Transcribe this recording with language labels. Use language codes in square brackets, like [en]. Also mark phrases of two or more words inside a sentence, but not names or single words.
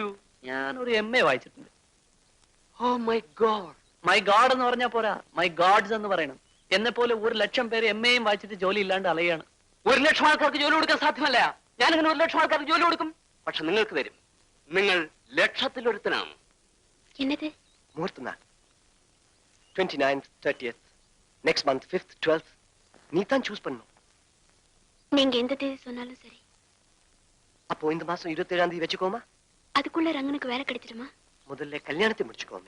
[ml] ഞാനൊരു MA വായിച്ചിട്ടുണ്ട്. [en] Oh my God. my God [ml] എന്ന് പറഞ്ഞാൽ പോരാ, [en] my Gods [ml] എന്ന് പറയണം. എന്നെ പോലെ 1,00,000 പേര് MAയും വായിച്ചിട്ട് ജോലി ഇല്ലാണ്ട് അലയാണ്. 1,00,000 ആൾക്കാർക്ക് ജോലി കൊടുക്കാൻ സാധ്യമല്ല. ഞാനിങ്ങനെ 1,00,000 ആൾക്കാർക്ക് ജോലി കൊടുക്കും. പക്ഷെ നിങ്ങൾക്ക് തരും. നിങ്ങൾ ലക്ഷത്തിലൊരുത്തനാണ്. [ta] என்னது? முகூர்த்த நாள் 29th, 30th, [en] next month [ta] 5th, 12th. நீ தான் சூஸ் பண்ணணும். நீங்க எந்த தேதி சொன்னாலும் சரி. அப்போ இந்த மாசம் 27ஆம் தேதி வச்சுக்கோமா? அதுக்குள்ள ரங்கனுக்கு வேலை கிடைச்சிடுமா? முதல்ல கல்யாணத்தை முடிச்சுக்கோமே.